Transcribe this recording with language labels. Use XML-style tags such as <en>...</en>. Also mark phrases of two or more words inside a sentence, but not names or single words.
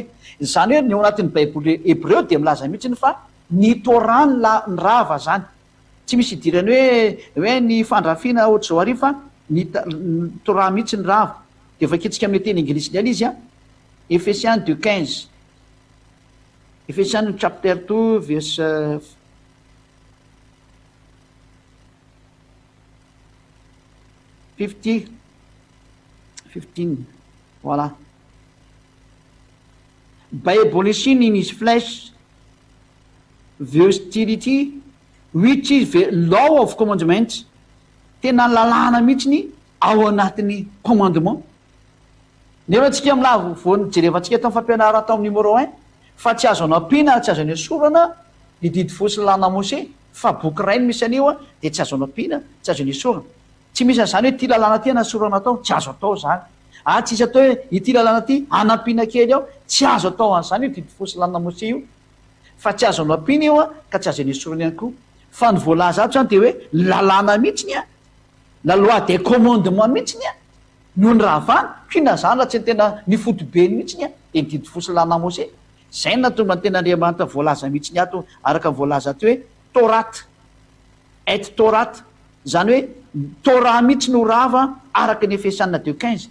<mg>Zany hoe ny ao anatin'ny baiboly Hebreo dia milaza mihitsy fa ny Torah ny rava zany, tsy misy idirany hoe ny fandrafiana ohatr'izao arivo fa ny Torah mihitsy ny rava. Dia vakitsika amin'ny teny anglisy ny izy a Ephésiens 2:15, Ephésiens</mg> <en>chapter 2 verse 15,</en> <mg>voilà.</mg> <en>By abolishing in his flesh the hostility which is the law of commandments,</en> <mg>tena lalàna mihitsy ao anatin'ny commandement. Nefa tsika milavo voany jerevantsika tamin'ny fampianarana tao numéro 1 fa tsy azo anampiana, tsy azo any esorana ny didy folo sy lalàna Mose, fa boky ray no misy anio dia tsy azo anampiana, tsy azo any esorana. Tsy misy an'izany hoe ity lalàna ty anasorana atao, tsy azo atao zany. Tsy isy atao hoe ity lalàna ty anampiana kely ao, tsy azo atao an'izany io didy folo sy lalàna Mose io, fa tsy azo anampiana io ka tsy azo any esorana ihany koa. Fa ny voalaza ato zany dia hoe lalàna mihitsiny</mg> <fr>la loi des commandements</fr> <mg>mihitsiny no ny ravana, kina zany raha tsy ny tena ny fotobeny mihitsiny dia ny didy folo sy lalàna Mose. Zay no natonga ny tena Andriamanitra voalaza mihitsiny ato araka voalaza ato hoe Torate, et Torate, zany hoe Torah mihitsy no rava araka ny Ephésiens 2:15.</mg>